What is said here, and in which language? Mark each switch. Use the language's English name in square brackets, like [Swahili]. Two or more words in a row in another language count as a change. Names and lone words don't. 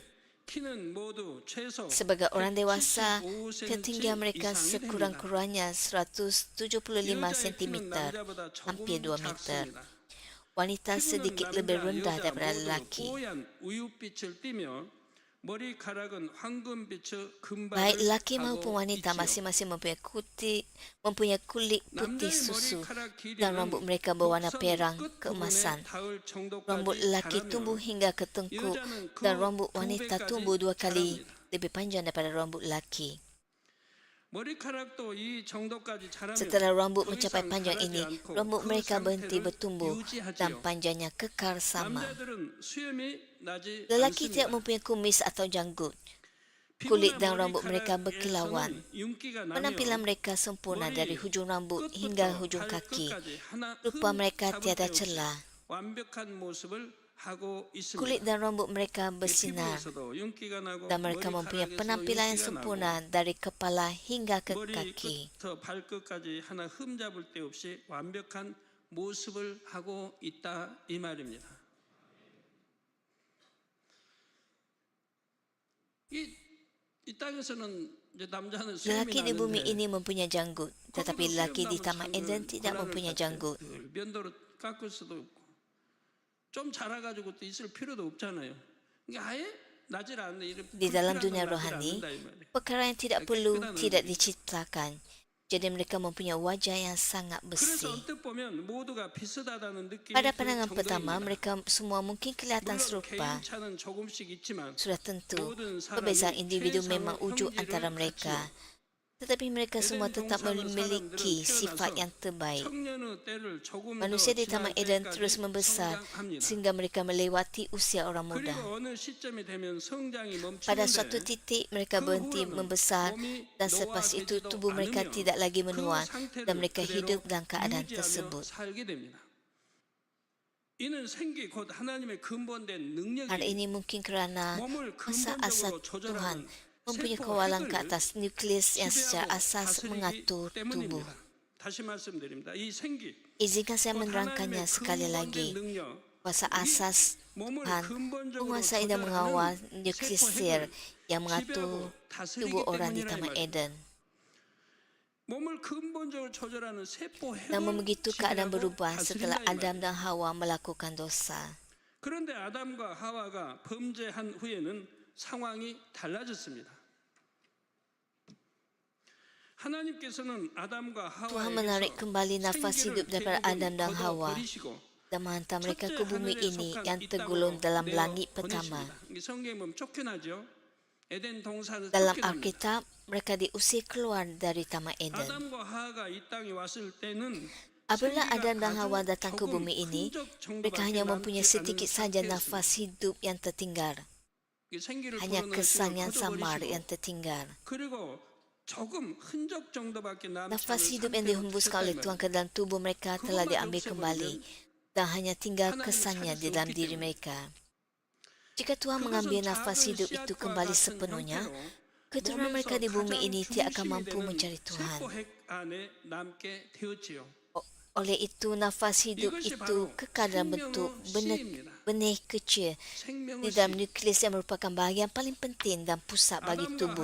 [Malay] Sebagai orang dewasa, ketinggian mereka sekurang-kurangnya 175 cm, hampir 2 meter. Wanita sedikit lebih rendah daripada lelaki. [Korean] 머리카락은 황금빛의 금발을 [Malay] Baik lelaki [Korean] 하고 [Malay] maupun wanita [Korean] 있지요. [Malay] masing-masing mempunyai kulit putih [Korean] 남자의 [Malay] susu [Korean] 머리카락 [Malay] dan rambut [Korean] 길이는 [Malay] mereka berwarna [Korean] 목선 [Malay] perang [Korean] 끝 부분에 [Malay] keemasan. [Korean] 닿을 [Malay] Rambut [Korean] 정도까지 [Malay] lelaki tumbuh [Korean] 자라면 [Malay] hingga ke tengkuk [Korean] 여자는 그 [Malay] dan rambut [Korean] 두 [Malay] wanita [Korean] 배까지 [Malay] tumbuh 2 kali [Korean] 자랍니다. [Malay] lebih panjang daripada rambut lelaki. [Korean] 머리카락도 이 정도까지 자라면 [Malay] Setelah rambut [Korean] 더 [Malay] mencapai [Korean] 이상 [Malay] panjang [Korean] 자라지 [Malay] ini, [Korean] 않고 [Malay] rambut [Korean] 그 [Malay] mereka berhenti [Korean] 상태를 [Malay] bertumbuh dan [Korean] 유지하지요. [Malay] panjangnya kekal sama. [Korean] 남자들은 수염이 나지 [Malay] Lelaki tidak [Korean] 않습니다. [Malay] mempunyai kumis atau janggut. Kulit dan rambut mereka berkilauan. [Korean] 머리카락에서는 윤기가 [Malay] Penampilan [Korean] 나며 [Malay] mereka sempurna dari hujung rambut hingga hujung kaki. [Korean] 발끝까지 하나 [Malay] Rupa mereka [Korean] 흠 [Malay] tiada [Korean] 잡을 데 없이 [Malay] celah. [Korean] 완벽한 모습을 하고 있습니다. [Malay] Kulit dan rambut mereka bersinar [Korean] 피부에서도 윤기가 나고 [Malay] dan mereka mempunyai [Korean] 머리카락에서 [Malay] penampilan yang [Korean] 윤기가 [Malay] sempurna [Korean] 나고 [Malay] dari kepala hingga ke kaki. [Korean] 머리끝부터 발끝까지 하나 흠 잡을 데 없이 완벽한 모습을 하고 있다 이 말입니다. 이 땅에서는 이제 남자는 수염이 [Malay] Lelaki di bumi [Korean] 나는데 [Malay] ini mempunyai janggut, tetapi lelaki di Taman Eden tidak mempunyai janggut. [Korean] 면도로 깎을 수도 없고 좀 자라가지고 또 있을 필요도 없잖아요. 그러니까 아예 나질 않는 이런 [Malay] Di dalam [Korean] 불필요한 [Malay] dunia [Korean] 건 나질 [Malay] rohani, [Korean] 않는다 이 말이에요. [Malay] perkara yang tidak perlu tidak diciptakan. Jadi mereka mempunyai wajah yang sangat [Korean] 그래서 [Malay] bersih. [Korean] 언뜻 보면 모두가 비슷하다는 느낌이 [Malay] Pada [Korean] 들 [Malay] pandangan pertama, [Korean] 정도입니다. [Malay] mereka semua mungkin kelihatan [Korean] 물론 [Malay] serupa. [Korean] 개인차는 조금씩 있지만 [Malay] Sudah tentu, [Korean] 모든 사람이 [Malay] perbezaan individu [Korean] 최상의 [Malay] memang wujud [Korean] 형질을 [Malay] antara mereka. [Korean] 갖지요. [Malay] Tetapi mereka semua [Korean] 에덴 [Malay] tetap [Korean] 동산을 [Malay] memiliki [Korean] 사람들은 [Malay] sifat [Korean] 태어나서 [Malay] yang terbaik. [Korean] 청년의 때를 조금 더 [Malay] Manusia di [Korean] 지날 [Malay] Taman Eden [Korean] 때까지 [Malay] terus membesar [Korean] 성장합니다. [Malay] sehingga mereka melewati usia orang muda. [Korean] 그리고 어느 시점이 되면 성장이 [Malay] Pada suatu [Korean] 멈추는데 [Malay] titik mereka berhenti membesar dan selepas itu tubuh mereka tidak lagi menua dan mereka hidup dalam keadaan tersebut. [Korean] 살게 됩니다. 이는 생기 곧 하나님의 근본된 [Malay] Hal [Korean] 능력이 [Malay] ini mungkin kerana [Korean] 몸을 [Malay] kuasa asal [Korean] 근본적으로 [Malay] Tuhan [Korean] 조절하는 [Malay] mempunyai [Korean] 세포 [Malay] kawalan ke [Korean] 핵을 [Malay] atas nukleus yang secara [Korean] 지배하고 [Malay] asas [Korean] 다스리기 [Malay] mengatur tubuh. [Korean] 때문입니다. 다시 말씀드립니다. 이 생기 [Malay] Izinkan saya [Korean] 곧 [Malay] menerangkannya [Korean] 하나님의 [Malay] sekali [Korean] 근본된 [Malay] lagi. [Korean] 능력 [Malay] Kuasa asas [Korean] 몸을 [Malay] Tuhan [Korean] 근본적으로 [Malay] menguasai dan mengawal [Korean] 조절하는 [Malay] nukleus yang [Korean] 지배하고 [Malay] mengatur [Korean] 다스리기 [Malay] tubuh orang di [Korean] 때문이라 이 [Malay] Taman [Korean] 말이에요. [Malay] Eden. [Korean] 몸을 근본적으로 조절하는 세포 [Malay] Namun [Korean] 핵을 [Malay] begitu keadaan [Korean] 지배하고 [Malay] berubah setelah [Korean] 다스린다 이 [Malay] Adam [Korean] 말이에요. [Malay] dan Hawa melakukan dosa. [Korean] 그런데 아담과 하와가 범죄한 후에는 상황이 달라졌습니다. 하나님께서는 아담과 [Malay] Tuhan menarik [Korean] 하와에게서 [Malay] kembali nafas hidup daripada Adam dan Hawa [Korean] 버리시고 [Malay] dan menghantar mereka [Korean] 첫째 [Malay] ke bumi [Korean] 하늘에 [Malay] ini [Korean] 속한 [Malay] yang [Korean] 이 [Malay] tergolong [Korean] 땅으로 [Malay] dalam [Korean] 내어 [Malay] langit pertama. [Korean] 보내십니다. 이게 성경에 보면 쫓겨나죠. 에덴 동산을 [Malay] Dalam [Korean] 쫓겨납니다. [Malay] Alkitab, mereka diusir keluar dari Taman Eden. [Korean] 아담과 하와가 이 땅에 왔을 때는 [Malay] Apabila [Korean] 생기가 [Malay] Adam dan [Korean] 아주 [Malay] Hawa datang ke [Korean] 조금 [Malay] bumi ini, [Korean] 흔적 [Malay] mereka [Korean] 정도밖에 [Malay] hanya [Korean] 남지 [Malay] mempunyai [Korean] 않은 [Malay] sedikit saja [Korean] 상태였습니다. [Malay] nafas hidup yang tertinggal. [Korean] 이 생기를 [Malay] Hanya [Korean] 불어넣은 [Malay] kesan [Korean] 힘을 [Malay] yang samar [Korean] 거둬버리시고 [Malay] yang tertinggal. [Korean] 그리고 조금 흔적 정도밖에 남지 [Malay] Nafas [Korean] 않은 [Malay] hidup yang [Korean] 상태로 [Malay] dihembuskan oleh [Korean] 됐단 [Malay] Tuhan [Korean] 말이에요. [Malay] ke dalam tubuh mereka telah diambil kembali dan hanya tinggal kesannya di dalam diri mereka. Jika Tuhan mengambil nafas hidup itu kembali sepenuhnya, keturunan mereka di bumi ini tidak akan mampu mencari Tuhan. Oleh itu, nafas hidup itu kekal dalam bentuk benih kecil di dalam nukleus yang merupakan bahagian paling penting dan pusat bagi tubuh.